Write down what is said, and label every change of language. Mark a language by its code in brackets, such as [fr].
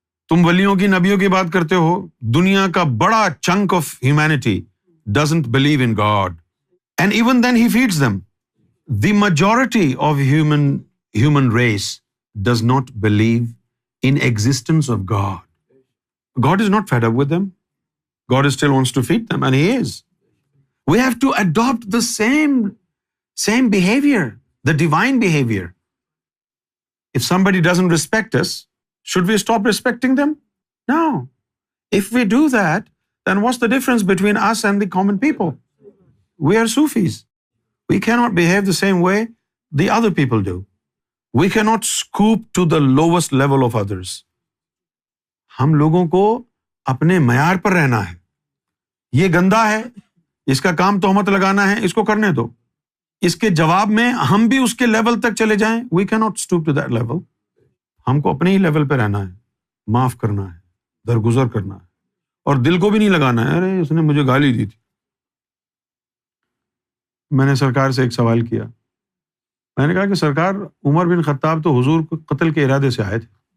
[ur] تم ولیوں کی نبیوں کی بات کرتے ہو، دنیا کا بڑا [en] Chunk of humanity doesn't believe in God and even then he feeds them. The majority of human race does not believe in existence of God. God is not fed up with them. God still wants to feed them, and He is. We have to adopt the same behavior, the divine behavior. If somebody doesn't respect us, should we stop respecting them? No. If we do that, then what's the difference between us and the common people? We are Sufis. We cannot behave the same way the other people do. We cannot scoop to the lowest level of others. [ur] ہم لوگوں کو اپنے معیار پر رہنا ہے۔ یہ گندا ہے، اس کا کام تہمت لگانا ہے، اس کو کرنے دو۔ اس کے جواب میں ہم بھی اس کے لیول تک چلے جائیں، [en] we cannot stoop to that level. [ur] ہم کو اپنے ہی لیول پہ رہنا ہے، معاف کرنا ہے، درگزر کرنا ہے، اور دل کو بھی نہیں لگانا ہے ارے اس نے مجھے گالی دی تھی۔ میں نے سرکار سے ایک سوال کیا، میں نے کہا کہ سرکار عمر بن خطاب تو حضور کو قتل کے ارادے سے آئے تھے،